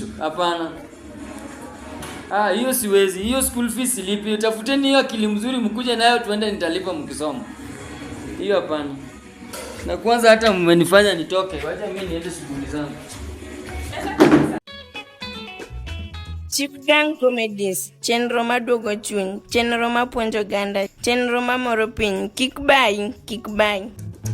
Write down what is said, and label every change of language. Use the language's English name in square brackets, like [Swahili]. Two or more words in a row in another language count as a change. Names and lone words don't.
[Swahili] Hapana. Hiyo siwezi. Hiyo [English] school fees [Swahili] silipi. Tafuteni hiyo akili mzuri mkuje nayo tuende nitalipa mkisoma. Hiyo hapana. Na kwanza hata mmenifanya nitoke. Wacha mimi niende shughuli zangu. Chipgang Comedies, [Luo (Kenya and Tanzania)] chenro maduogo chuny, chenro mapuonjo ganda, chenro mamoro piny, kik bai.